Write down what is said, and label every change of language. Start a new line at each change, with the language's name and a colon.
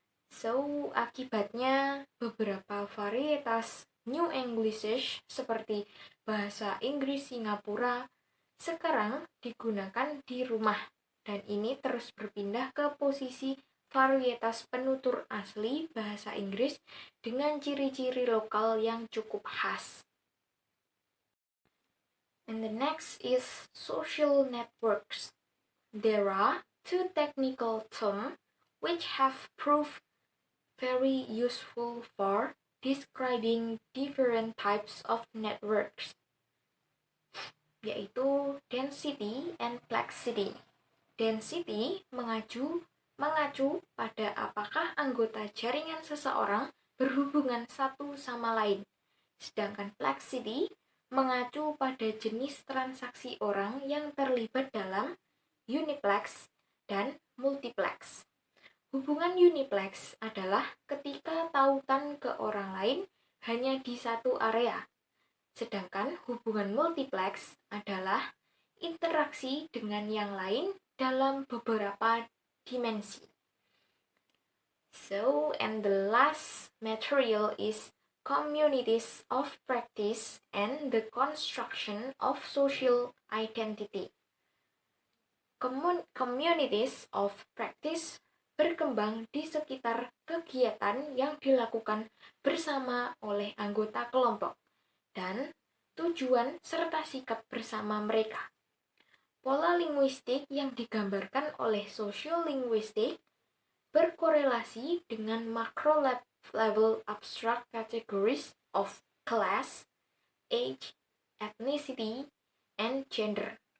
Indonesian: So, akibatnya beberapa varietas New Englishes seperti bahasa Inggris Singapura sekarang digunakan di rumah, dan ini terus berpindah ke posisi varietas penutur asli bahasa Inggris dengan ciri-ciri lokal yang cukup khas.
English: And the next is social networks. There are two technical terms which have proved very useful for describing different types of networks.
Indonesian: yaitu density and plexity. Density mengacu pada apakah anggota jaringan seseorang berhubungan satu sama lain. Sedangkan plexity mengacu pada jenis transaksi orang yang terlibat dalam uniplex dan multiplex. Hubungan uniplex adalah ketika tautan ke orang lain hanya di satu area. Sedangkan hubungan multiplex adalah interaksi dengan yang lain dalam beberapa dimensi.
English: So, and the last material is communities of practice and the construction of social identity.
Indonesian: Communities of practice berkembang di sekitar kegiatan yang dilakukan bersama oleh anggota kelompok dan tujuan serta sikap bersama mereka. Pola linguistik yang digambarkan oleh sosiolinguistik berkorelasi dengan
English: macro-level abstract categories of class, age, ethnicity, and gender.